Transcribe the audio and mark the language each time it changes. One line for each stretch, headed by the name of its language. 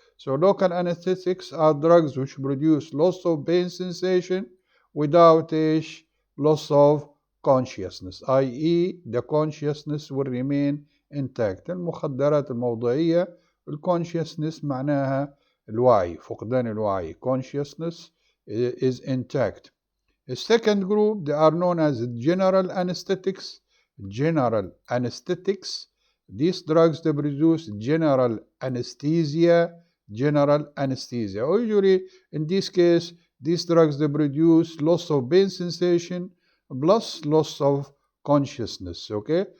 English: So local anesthetics are drugs which produce loss of pain sensation without loss of consciousness, i.e. the consciousness will remain intact.
Arabic: المخدرات الموضعية الconsciousness معناها الوعي، فقدان الوعي.
English: Consciousness is intact. The second group, they are known as general anesthetics. General anesthetics. These drugs, they produce general anesthesia. Usually, in this case, these drugs, they produce loss of pain sensation plus loss of consciousness, okay?